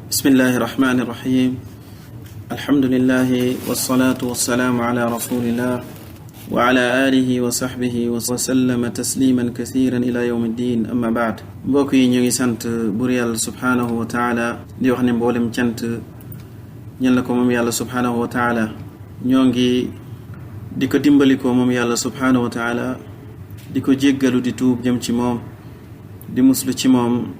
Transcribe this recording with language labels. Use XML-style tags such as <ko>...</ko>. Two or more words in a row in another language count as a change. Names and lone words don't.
<ar>بسم الله الرحمن الرحيم الحمد لله والصلاة والسلام على رسول الله وعلى آله وصحبه وسلم تسليما كثيرا إلى يوم الدين أما بعد</ar> <wo>mbokk yi ñu ngi sant bur yàlla</wo> <ar>سبحانه وتعالى</ar> <wo>di wax ne mboolem cant ñal na ko moom yàlla</wo> <ar>سبحانه وتعالى</ar> <wo>ñoo ngi di ko dimbali ko moom yàlla</wo> <ar>سبحانه وتعالى</ar> <wo>di ko jéggalu di tuub jëm ci moom di muslu ci moom</wo>